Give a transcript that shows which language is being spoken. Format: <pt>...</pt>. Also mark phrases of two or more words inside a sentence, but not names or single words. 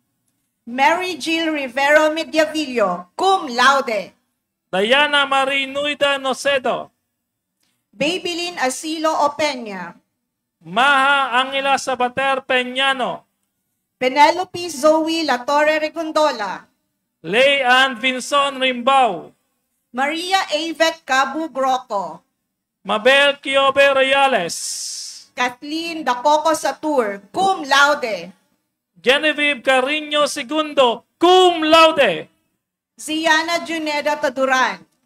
<en>Mary Jill Rivero Mediavillo,</en> <la>cum laude,</la> <en>Diana Marie Nuida Nocedo, Babylin Asilo Opeña, Maha Angela Sabater Peñano, Penelope Zoe La Torre Regondola, Lay Ann Vinson Rimbao, Maria Avet Cabu Groco, Mabel Kiobe Reales, Kathleen Dacoco Satur,</en> <la>cum laude,</la> <en>Genevieve Carino Segundo,</en> <la>cum laude,</la> <en>Ziana Juneda Taduran.</en>